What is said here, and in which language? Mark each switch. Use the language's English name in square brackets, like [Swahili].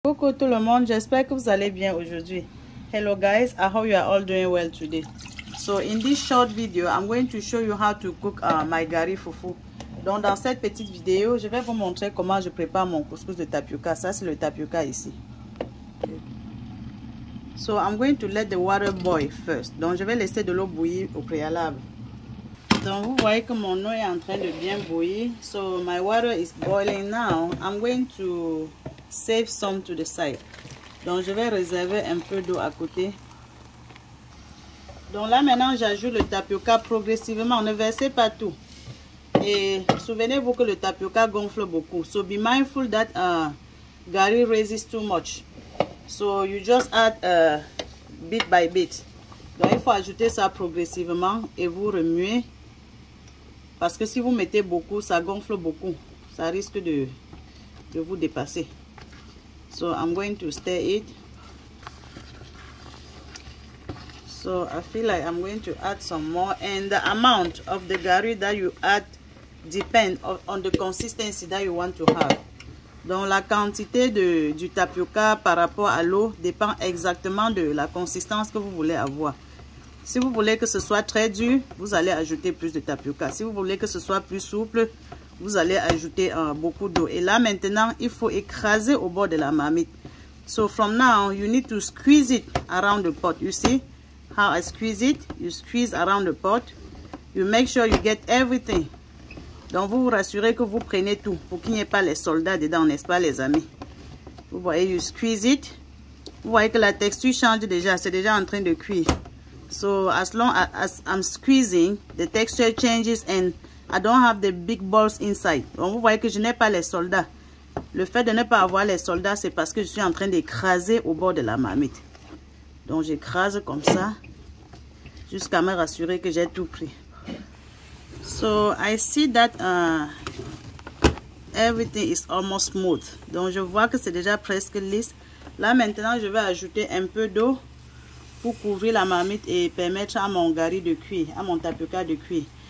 [French] Coucou tout le monde, j'espère que vous allez bien aujourd'hui. [English] Hello guys, I hope you are all doing well today. So in this short video, I'm going to show you how to cook my gari fufu. [French] Donc dans cette petite vidéo, je vais vous montrer comment je prépare mon couscous de tapioca. Ça c'est le tapioca ici. [English] So I'm going to let the water boil first. [French] Donc je vais laisser de l'eau bouillir au préalable. Donc vous voyez que mon eau est en train de bien bouillir. [English] So my water is boiling now. I'm going to save some to the side. [French] Donc je vais réserver un peu d'eau à côté. Donc là maintenant j'ajoute le tapioca progressivement. Ne versez pas tout. Et souvenez-vous que le tapioca gonfle beaucoup. [English] So be mindful that gari raises too much. So you just add bit by bit. [French] Donc il faut ajouter ça progressivement et vous remuez. Parce que si vous mettez beaucoup, ça gonfle beaucoup. Ça risque de vous dépasser. [English] So I'm going to stir it. So I feel like I'm going to add some more. And the amount of the gari that you add depends on the consistency that you want to have. [French] Donc la quantité du tapioca par rapport à l'eau dépend exactement de la consistance que vous voulez avoir. Si vous voulez que ce soit très dur, vous allez ajouter plus de tapioca. Si vous voulez que ce soit plus souple, vous allez ajouter beaucoup d'eau. Et là maintenant, il faut écraser au bord de la marmite. [English] So from now, you need to squeeze it around the pot. You see how I squeeze it? You squeeze around the pot. You make sure you get everything. [French] Donc vous vous rassurez que vous prenez tout pour qu'il n'y ait pas les soldats dedans, n'est-ce pas les amis? Vous voyez, [English] you squeeze it. [French] Vous voyez que la texture change déjà, c'est déjà en train de cuire. [English] So as long as I'm squeezing, the texture changes and I don't have the big balls inside. [French] Donc vous voyez que je n'ai pas les soldats. Le fait de ne pas avoir les soldats, c'est parce que je suis en train d'écraser au bord de la marmite. Donc j'écrase comme ça jusqu'à me rassurer que j'ai tout pris. [English] So I see that everything is almost smooth. [French] Donc je vois que c'est déjà presque lisse. Là maintenant je vais ajouter un peu d'eau pour couvrir la marmite et permettre à mon gari de cuire, à mon tapioca de cuire.